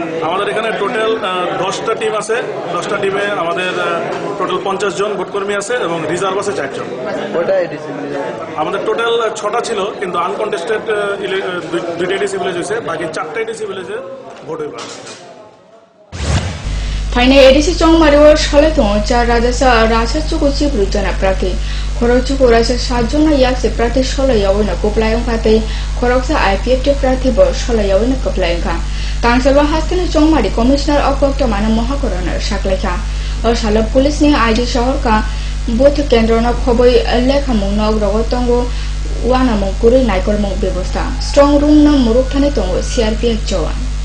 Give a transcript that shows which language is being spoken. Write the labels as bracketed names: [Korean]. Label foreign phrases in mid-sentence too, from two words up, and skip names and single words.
[Bangla] আমাদের এখানে টোটাল 10টা টিম আছে 10টা টিমে আমাদের টোটাল 50 জন ভোটকর্মী আছে এবং রিজার্ভ আছে 4 জন আমাদের টোটাল 6টা ছিল কিন্তু আনকন্টেস্টেড 2টা এডিসি ভিলেজ হয়েছে বাকি 4টা এডিসি ভিলেজে ভোট হইব [Kok Borok] Thaine edisi chongmari o shole to cha raja chuku chibru jana prati khorok chuku raja 7 jona yakse prati shole yawina koplayong khate khoroksa IPF prati bo shole yawina koplayong kha tangsalwa hastene chongmari commissioner of mana mohakorona saklaikha o shala police ni ID shahar ka both kendrona khoboi lekha mungnog rogotongo wana mongkuri naikol mong bebosta [English] strong room [Kok Borok] na muruk thane tongo CRPF jawan